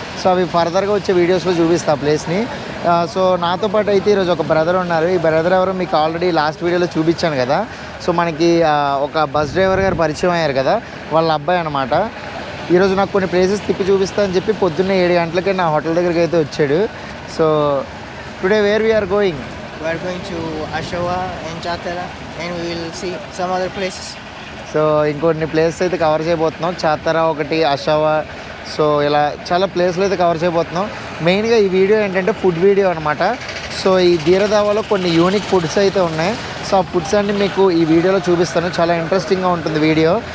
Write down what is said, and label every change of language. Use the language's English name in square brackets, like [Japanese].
[Telugu] So అవి ఫర్దర్గా వచ్చే వీడియోస్లో చూపిస్తా ఆ ప్లేస్ని. సో నాతో పాటు అయితే ఈరోజు ఒక బ్రదర్ ఉన్నారు. ఈ బ్రదర్ ఎవరో మీకు ఆల్రెడీ లాస్ట్ వీడియోలో చూపించాను కదా. సో మనకి ఒక బస్ డ్రైవర్ గారు పరిచయం అయ్యారు కదా, వాళ్ళ అబ్బాయి అనమాట. ఈరోజు నాకు కొన్ని ప్లేసెస్ తిప్పి చూపిస్తా అని చెప్పి పొద్దున్నే 7 గంటలకే నా హోటల్ దగ్గరికి అయితే వచ్చాడు. [English] So today where we are going? We are going to Ashawa and Chatara, and we will see some other places. [Telugu] So ఇంకొన్ని ప్లేసెస్ అయితే కవర్ చేయబోతున్నాం. చాతరా ఒకటి, అషావా, సో ఇలా చాలా ప్లేస్లు అయితే కవర్ చేయబోతున్నాం. మెయిన్గా ఈ వీడియో ఏంటంటే ఫుడ్ వీడియో అనమాట. సో ఈ ధీరదావాలో కొన్ని యూనిక్ ఫుడ్స్ అయితే ఉన్నాయి. సో ఆ ఫుడ్స్ అన్ని మీకు ఈ వీడియోలో చూపిస్తాను. చాలా ఇంట్రెస్టింగ్గా ఉంటుంది వీడియో.